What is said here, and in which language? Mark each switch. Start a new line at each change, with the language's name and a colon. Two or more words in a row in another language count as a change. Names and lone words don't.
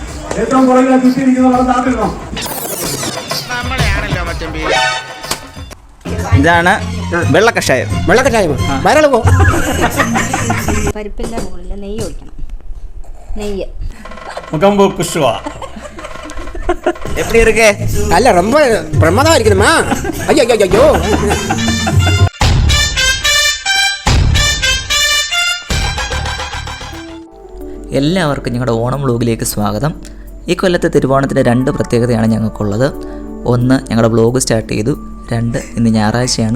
Malayalam: ഏറ്റവും പുറകിൽ ചുറ്റിയിരിക്കുന്നവർ താത്തിരുന്നോ. ഇതാണ് വെള്ളക്കഷായം. പരിപ്പിൻ്റെ മുകളിൽ നെയ്യ് ഒഴിക്കണം. നെയ്യ് முகம்பு குஷ்வா
Tamil: எப்படி இருக்கு? அல்ல ரொம்ப பிரமாதமா இருக்குதுமா. ஐயோ ஐயோ ஐயோ.
Malayalam: എല്ലാവർക്കും ഞങ്ങളുടെ ഓണം വ്ലോഗിലേക്ക് സ്വാഗതം. ഈ കൊല്ലത്തെ തിരുവോണത്തിൻ്റെ 2 പ്രത്യേകതയാണ് ഞങ്ങൾക്കുള്ളത്. ഒന്ന്, ഞങ്ങളുടെ വ്ലോഗ് സ്റ്റാർട്ട് ചെയ്തു. 2, ഇന്ന് ഞായറാഴ്ചയാണ്.